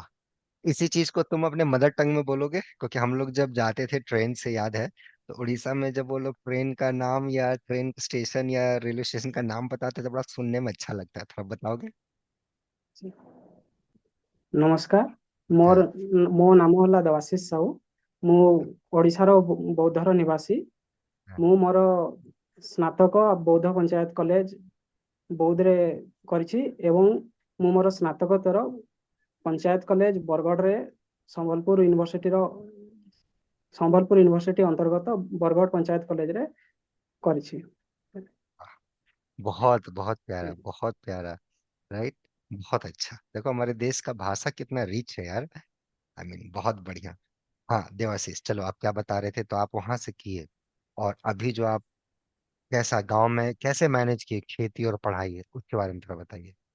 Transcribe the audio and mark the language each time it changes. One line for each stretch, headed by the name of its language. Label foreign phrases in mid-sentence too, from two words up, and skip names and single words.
Hindi: इसी चीज को तुम अपने
English: मदर टंग
Hindi: में बोलोगे, क्योंकि हम लोग जब जाते थे ट्रेन से, याद है, तो उड़ीसा में जब वो लोग ट्रेन का नाम या ट्रेन स्टेशन या रेलवे स्टेशन का नाम बताते थे, बड़ा सुनने में अच्छा लगता था। बताओगे?
Odia: ନମସ୍କାର। ମୋର
Hindi: हाँ।
Odia: ମୋ ନାମ ହେଲା ଦେବାଶୀଷ ସାହୁ। ମୁଁ ଓଡ଼ିଶାର ବୌଦ୍ଧର ନିବାସୀ।
Hindi: हाँ।
Odia: ମୁଁ ମୋର ସ୍ନାତକ ବୌଦ୍ଧ ପଞ୍ଚାୟତ କଲେଜ ବୌଦ୍ଧରେ କରିଛି ଏବଂ ମୁଁ ମୋର ସ୍ନାତକୋତ୍ତର ପଞ୍ଚାୟତ କଲେଜ ବରଗଡ଼ରେ ସମ୍ବଲପୁର ୟୁନିଭର୍ସିଟିର ସମ୍ବଲପୁର ୟୁନିଭର୍ସିଟି ଅନ୍ତର୍ଗତ ବରଗଡ଼ ପଞ୍ଚାୟତ କଲେଜରେ କରିଛି।
Hindi: वाह, बहुत बहुत प्यारा, बहुत प्यारा। राइट। बहुत अच्छा। देखो हमारे देश का भाषा कितना रिच है यार।
English: I mean
Hindi: बहुत बढ़िया। हाँ देवाशीष, चलो आप क्या बता रहे थे, तो आप वहां से किए और अभी जो आप कैसा गांव में कैसे मैनेज किए खेती और पढ़ाई है, उसके बारे में थोड़ा बताइए।